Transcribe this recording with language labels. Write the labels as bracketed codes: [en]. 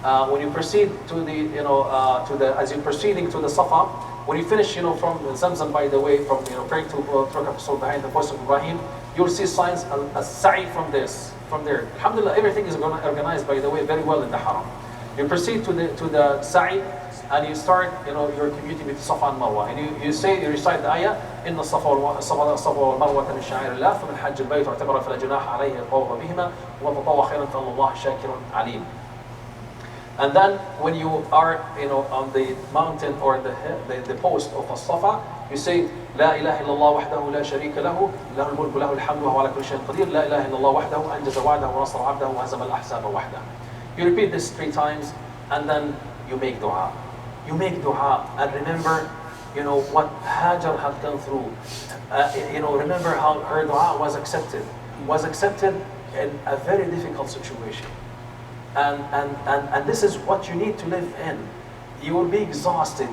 [en] When you proceed to the as you're proceeding to the Safa, when you finish from Zamzam, by the way, from praying to Turkah behind the post of Ibrahim, you'll see signs a sa'i from there. Alhamdulillah, everything is organized, by the way, very well in the Haram. You proceed to the sa'i and you start your commuting with Safa and Marwa, and you recite the ayah, [ar] إن الصفا والمروة من شعائر الله فمن حج البيت واعتمر فلا جناح عليه الطواف بهما ومن تطوع خيرا فإن الله شاكر عليم. [en] And then when you are on the mountain or the post of As-Safa, you say [ar] لا إله إلا الله وحده لا شريك له له الملك له الحمد وهو على كل شيء قدير لا إله إلا الله وحده أنجز وعده ونصر عبده وهزم الأحزاب وحده. [en] You repeat this 3 times and then you make dua. You make dua and remember what Hajar had gone through. Remember how her dua was accepted in a very difficult situation. And this is what you need to live in. You will be exhausted.